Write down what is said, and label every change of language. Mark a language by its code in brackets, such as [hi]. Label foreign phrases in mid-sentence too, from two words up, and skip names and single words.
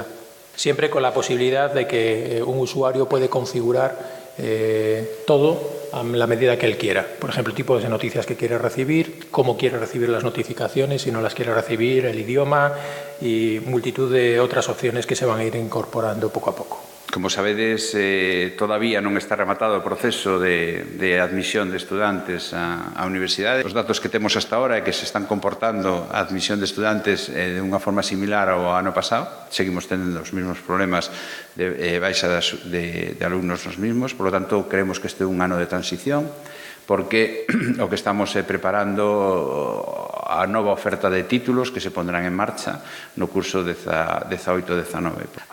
[es] Siempre con la posibilidad de que un usuario puede configurar todo a la medida que él quiera. Por ejemplo, tipos de noticias que quiere recibir, cómo quiere recibir las notificaciones, si no las quiere recibir, el idioma y multitud de otras opciones que se van a ir incorporando poco a poco. [gl] Como sabedes, todavía non está rematado o proceso de admisión de estudantes á universidade. Os datos que temos [es] hasta ahora [gl] é que se están comportando a admisión de estudantes de unha forma similar ao ano pasado. Seguimos tendo os mesmos problemas de baixa de alumnos [es] nos mismos, por lo tanto, creemos [gl] que este é un ano de transición, porque o que estamos preparando a nova oferta de títulos que [es] se pondrán [gl] en marcha no curso 18-19.